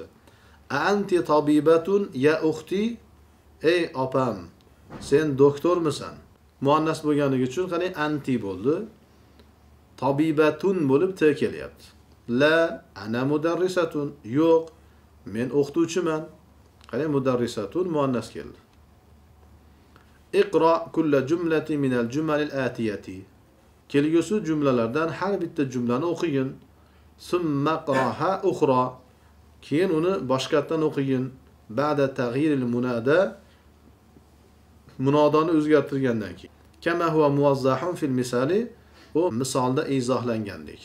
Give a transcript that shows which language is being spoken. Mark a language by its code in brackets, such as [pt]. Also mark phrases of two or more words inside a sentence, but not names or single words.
[ar] أنتِ طبيبة يا أختي? [uz] Ey opam, sen doktormisan? Muannas bo'lganligi uchun qani anti bo'ldi. Tabibatun bo'lib t kelyapti. [ar] لا، أنا مدرسة. [uz] Yo'q, men o'qituvchiman. Qani mudarrisatun muannas keldi. [ar] اقرأ كل جملة من الجمل الآتية. [uz] Kelgusi jumlalardan har bitta jumlani o'qigin. [ar] ثم اقرأها أخرى. [uz] Keyin uni boshqatdan o'qigin. [ar] بعد تغيير المنادى. [uz] Munodani o'zgartirgandan keyin. [ar] كما هو موضح في المثال. [uz] Bu misolda izohlangandek.